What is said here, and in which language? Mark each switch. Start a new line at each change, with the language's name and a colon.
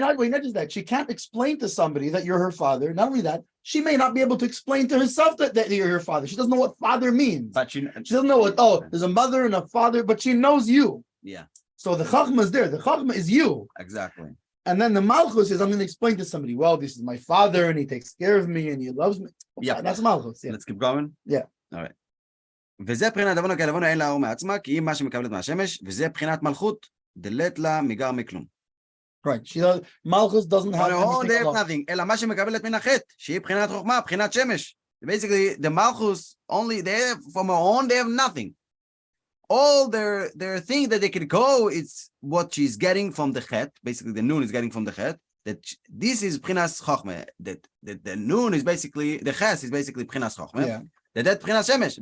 English: Not just that. She can't explain to somebody that you're her father. Not only that, she may not be able to explain to herself that you're her father. She doesn't know what father means. But she doesn't know what, there's a mother and a father, but she knows you. Yeah. So the chachma is there. The chachma is you. Exactly. And then the malchus is, I'm going to explain to somebody, well, this is my father and he takes care of me and he loves me. Yeah. That's malchus. Yeah. Let's keep going. Yeah. All right.
Hebrew: וזה בחינת לבונה כלבונה אין לה אור מעצמה, כי היא מה שמקבלת מהשמש, וזה בחינת מלכות, דלת לה מגר מכלום.
English: Right. Malchus doesn't have nothing,
Hebrew: אלא מה שמקבלת מן החטא, שהיא בחינת חוכמה, בחינת שמש.
English: Basically, the Malchus, from her own, they have nothing. All their thing that they could go, it's what she's getting from the chet. Basically, the noon is getting from the chet. That this is b'chinas chokhmah. That the noon is basically, the ches is basically b'chinas chokhmah. Yeah. That b'chinas shemesh.